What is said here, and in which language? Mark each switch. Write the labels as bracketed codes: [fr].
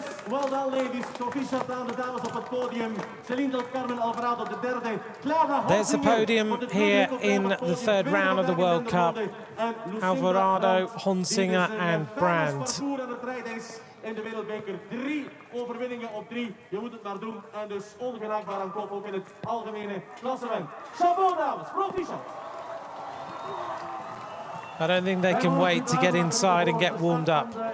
[en] Well done, ladies. [nl] Proficiat aan de dames op het podium. Celine del Carmen Alvarado, de derde. Clara [en] There's the podium here in the third round of the World Cup. Alvarado, Honsinger and Brand. [nl] In de wereldbeker 3 overwinningen op 3. Je moet het maar doen. En dus ongelijkbaar aan kop ook in het algemene klassement. Chapeau, dames. Proficiat. [en] I don't think they can wait to get inside and get warmed up.